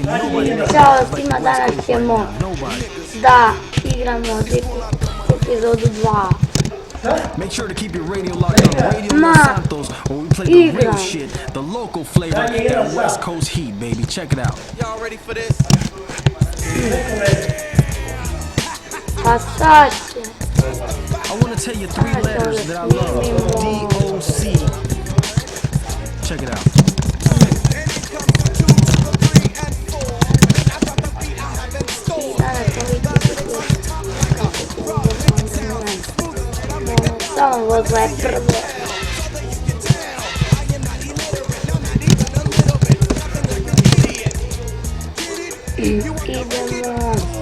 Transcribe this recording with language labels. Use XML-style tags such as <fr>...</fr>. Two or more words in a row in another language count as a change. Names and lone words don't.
<sr>Ćao svima, danas ćemo da igramo epizodu 2.</sr> <en>Make sure to keep your radio locked on Radio Los Santos where we play the real shit, the local flavor, that West Coast heat, baby. Check it out. Y'all ready for this? I want to tell you 3 letters that I love. D-O-C. Check it out.</en> <sr>Samo vozila je prvo. Idemo.</sr>